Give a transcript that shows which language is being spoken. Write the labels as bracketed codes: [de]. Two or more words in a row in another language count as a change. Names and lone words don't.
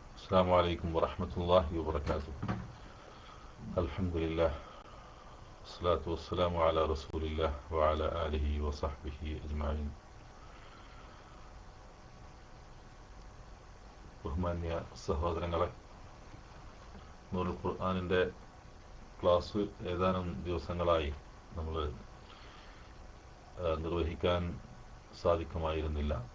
[ar] السلام عليكم ورحمة الله وبركاته. الحمد لله والصلاة والسلام على رسول الله وعلى آله وصحبه أجمعين. [ml] ബഹുമാന്യ സഹോദരങ്ങളെ, നൂറുൽ ഖുർആനിൻ്റെ ക്ലാസ് ഏതാനും ദിവസങ്ങളായി നമ്മൾ നിർവഹിക്കാൻ സാധിക്കുമായിരുന്നില്ല.